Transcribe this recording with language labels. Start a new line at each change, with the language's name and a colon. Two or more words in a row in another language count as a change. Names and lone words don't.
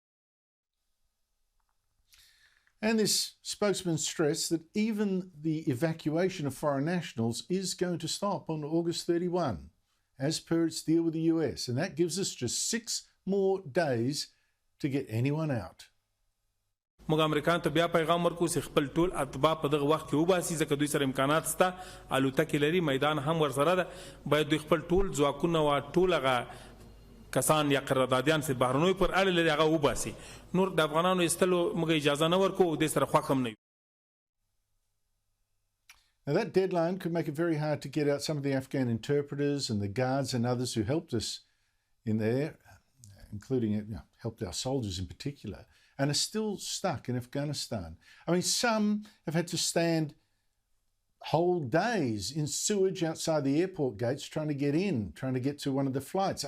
English: And this spokesman stressed that even the evacuation of foreign nationals is going to stop on August 31, as per its deal with the US. And that gives us just 6 more days to get anyone out.
Pashto: موږ امریکایانو ته بیا پیغام ورکو چې خپل ټول اتباع په دغه وخت کې وباسي ځکه دوی سره امکانات شته الوتکې لري میدان هم ورسره ده باید دوی خپل ټول ځواکونه او ټول هغه کسان یا قراردادیان چې بهرنیو پر اړه لري هغه وباسي نور د افغانانو ایستلو موږ اجازه نه ورکو دې سره خوښ هم نه.
English: Now that deadline could make it very hard to get out some of the Afghan interpreters and the guards and others who helped us in there, including helped our soldiers in particular, and are still stuck in Afghanistan. I mean, some have had to stand whole days in sewage outside the airport gates trying to get in, trying to get to one of the flights.